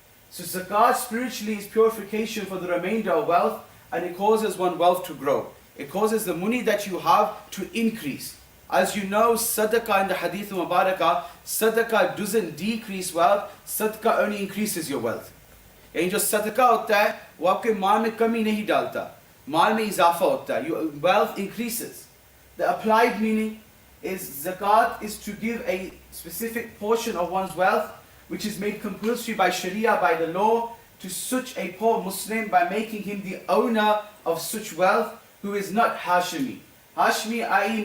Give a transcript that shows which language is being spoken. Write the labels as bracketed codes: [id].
[en] So zakat spiritually is purification for the remainder of wealth, and it causes one wealth to grow. It causes the money that you have to increase. As you know, sadaqah in the hadith mubarakah, sadaqah doesn't decrease wealth, sadaqah only increases your wealth. [hi] यानी जो सदका होता है वो आपके माल में कमी नहीं डालता, माल में इजाफा होता है. [en] Your wealth increases. The applied meaning is zakat is to give a specific portion of one's wealth which is made compulsory by Sharia, by the law, to such a poor Muslim by making him the owner of such wealth who is not Hashimi. Hashimi, i.e.